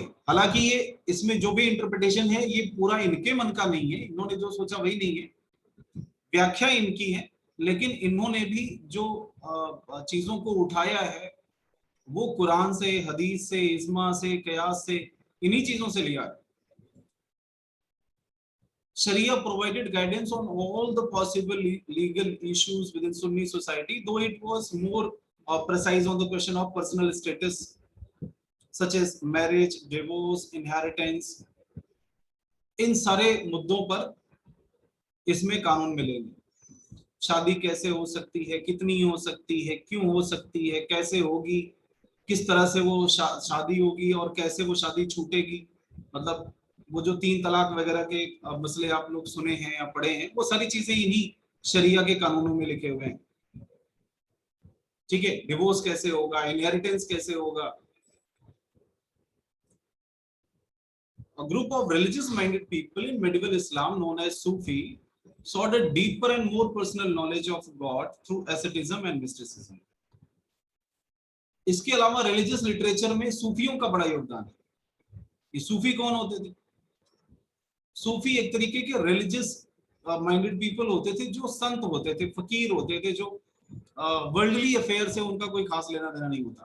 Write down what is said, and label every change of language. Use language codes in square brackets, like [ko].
[hi] हालांकि ये इसमें जो भी इंटरप्रिटेशन है ये पूरा इनके मन का नहीं है, इन्होंने जो सोचा वही नहीं है, व्याख्या इनकी है, लेकिन इन्होंने भी जो चीजों को उठाया है वो कुरान से, हदीस से, इज्मा से, कयास से, इन्हीं चीजों से लिया है। [en] Sharia provided guidance on all the possible legal issues within Sunni society, though it was more precise on the question of personal status, such as marriage, divorce, inheritance. [hi] इन सारे मुद्दों पर इसमें कानून मिलेंगे। शादी कैसे हो सकती है, कितनी हो सकती है, क्यों हो सकती है, कैसे होगी, किस तरह से वो शादी होगी और कैसे वो शादी छूटेगी। मतलब वो जो 3 तलाक वगैरह के मसले आप लोग सुने हैं या पढ़े हैं, वो सारी चीजें इन्हीं शरिया के कानूनों में लिखे हुए हैं। ठीक है, डिवोर्स कैसे होगा, इनहेरिटेंस कैसे होगा। [en] A group of religious minded people in medieval Islam known as Sufi sought a deeper and more personal knowledge of God through asceticism and mysticism. [hi] इसके अलावा रिलीजियस लिटरेचर में सूफियों का बड़ा योगदान है। ये सूफी कौन होते थे? सूफी एक तरीके के रिलीजियस माइंडेड पीपल होते थे, जो संत होते थे, फकीर होते थे, जो वर्ल्डली अफेयर से उनका कोई खास लेना देना नहीं होता।